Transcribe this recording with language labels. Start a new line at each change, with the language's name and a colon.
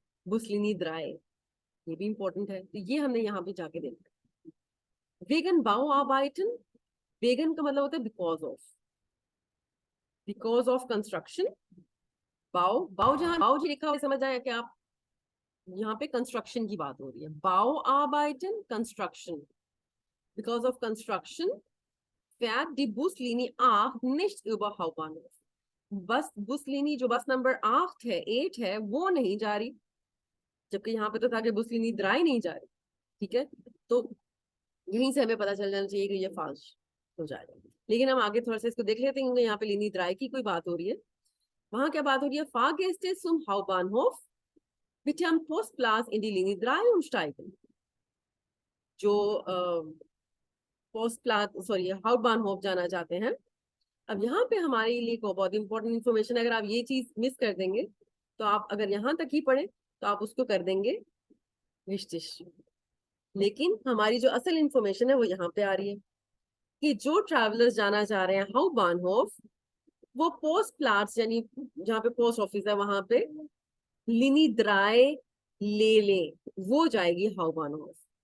Hindi: बुसलिनी द्राय, ये भी इंपॉर्टेंट है, तो ये हमने यहाँ पे जाके देखा। वेगन बाउआर्beiten, वेगन का मतलब होता है
English: Because of construction.
Hindi: बाउ, बाउ जहाँ बाउ जी लिखा हुआ समझ आया कि आप यहाँ पे कंस्ट्रक्शन की बात हो रही है।
German: बाउआर्beiten
English: construction, because of construction
German: fährt die Buslinie A nicht über Hauptbahnhof।
Hindi: बस बुसलिनी जो बस नंबर 8 है वो नहीं जा रही, जबकि यहाँ पे तो था कि बुसलिनी द्राई नहीं जा रही। ठीक है, तो यहीं से हमें पता चल जाना चाहिए कि ये फाल्स हो जाएगा। लेकिन हम आगे थोड़ा सा इसको देख लेते हैं, क्योंकि यहाँ पे लीनी द्राई की कोई बात हो रही है। वहां क्या बात हो रही है?
German: Fahrgäste zum Hauptbahnhof bitte am Postplatz in die Linie 3 umsteigen।
Hindi: जो पोस्टप्लाज सॉरी हाउटबानहोफ जाना चाहते हैं। अब यहाँ पे हमारे लिए को बहुत इंपॉर्टेंट इन्फॉर्मेशन, अगर आप ये चीज मिस कर देंगे तो आप अगर यहाँ तक ही पढ़े तो आप उसको कर देंगे विश्तिश। लेकिन हमारी जो असल इंफॉर्मेशन है वो यहाँ पे आ रही है कि जो ट्रैवलर्स जाना चाह रहे हैं हाउटबानहोफ, वो पोस्ट प्लाट्स यानी जहाँ पे पोस्ट ऑफिस है वहां पे लिनी द्राय ले ले, वो जाएगी हाउटबानहोफ।